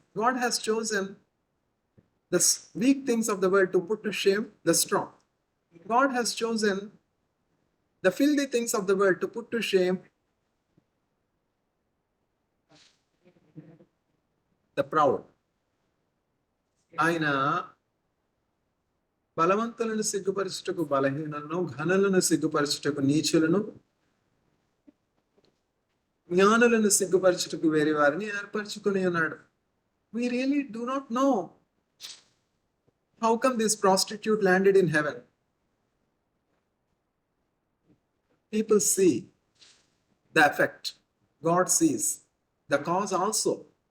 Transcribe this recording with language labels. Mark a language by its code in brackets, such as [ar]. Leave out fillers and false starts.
[en] God has chosen the weak things of the world to put to shame the strong. God has chosen the filthy things of the world to put to shame the proud. [te] ఆయన బలవంతులను సిగ్గుపరచుటకు బలహీనులను, ఘనులను సిగ్గుపరచుటకు నీచులను, జ్ఞానులను సిగ్గుపరచుటకు వేరే వారిని ఏర్పరచుకుని ఉన్నాడు. [en] We really do not know how come this prostitute landed in heaven. People see the effect. God sees the cause also.